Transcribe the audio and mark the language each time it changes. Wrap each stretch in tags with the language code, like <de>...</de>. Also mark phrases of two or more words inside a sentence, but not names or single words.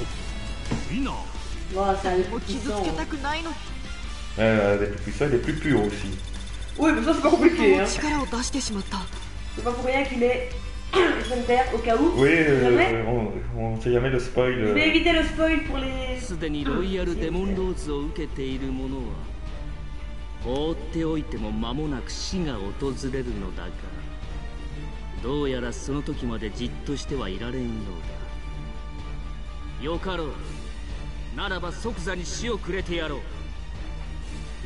<fr>Bon, ça a les plus puissants. Les plus puissants, les plus hauts aussi. Oui, mais ça c'est pas compliqué. Hein. C'est pas pour rien qu'il est. Je vais le faire au cas où. Oui, Jamais. on sait jamais le spoil. Je vais éviter le spoil pour les.</fr> <ja>すでにロイヤルデモンローズを受けている者は放っておいても間もなく死が訪れるのだが、どうやらその時までじっとしてはいられんようだ。よかろう。ならば即座に死をくれてやろう。</ja>